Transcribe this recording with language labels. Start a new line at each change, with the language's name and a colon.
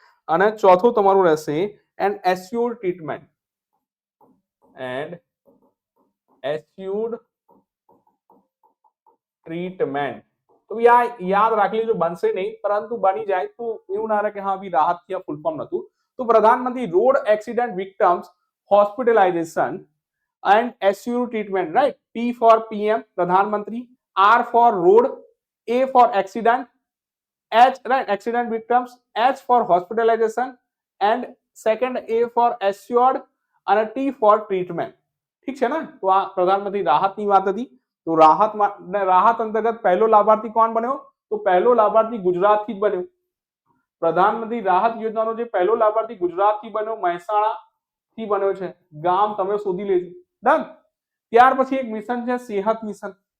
Gujarati: અને ચોથું તમારું રહેશે એન્ડ એસ્યુર્ડ ટ્રીટમેન્ટ. And એસ્યુર્ડ treatment. તો આ યાદ રાખી લેજો. બનશે નહીં પરંતુ બની જાય તો એવું ના રહે કે હા ભાઈ રાહત થયા ફૂલ ફોર્મ નતું. તો પ્રધાનમંત્રી road accident victims hospitalisation and એસ્યુર્ડ treatment, right.
English: P for PM પ્રધાનમંત્રી, R for road, A for accident, H right accident victims, H for hospitalization and second A for assured અને T for treatment.
Gujarati: ઠીક છે ને? તો આ પ્રધાનમંત્રી રાહતની વાત હતી. તો રાહત અંતર્ગત પહેલો લાભાર્થી કોણ બન્યો? તો પહેલો લાભાર્થી ગુજરાતથી જ બન્યો. પ્રધાનમંત્રી રાહત યોજનાનો જે પહેલો લાભાર્થી ગુજરાતથી બન્યો, મહેસાણાથી બન્યો છે. ગામ તમે શોધી લેજો. ડન. ત્યાર પછી એક મિશન છે સેહત મિશન.